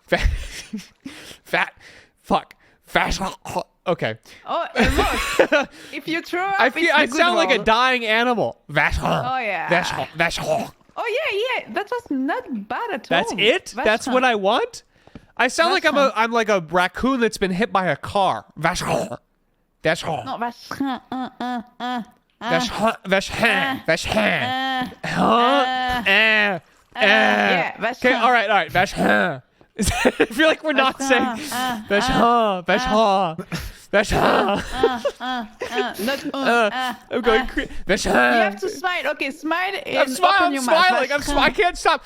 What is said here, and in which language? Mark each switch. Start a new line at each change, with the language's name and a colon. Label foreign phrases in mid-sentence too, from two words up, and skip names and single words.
English: Vacherin. Okay. Oh, almost. If you throw up, I sound like a dying animal. Vacherin. Oh yeah. Vacherin. Oh yeah. That was not bad at all. That's it? That's what I want? I sound like I'm like a raccoon that's been hit by a car. Vacherin. Vacherin. No, vacherin. Vacherin. Vacherin. Yeah, vacherin. Okay, all right. Vacherin. I feel like we're not saying vacherin. I'm going. You have to smile. Okay, smile. I'm smiling. I'm smiling. I can't stop.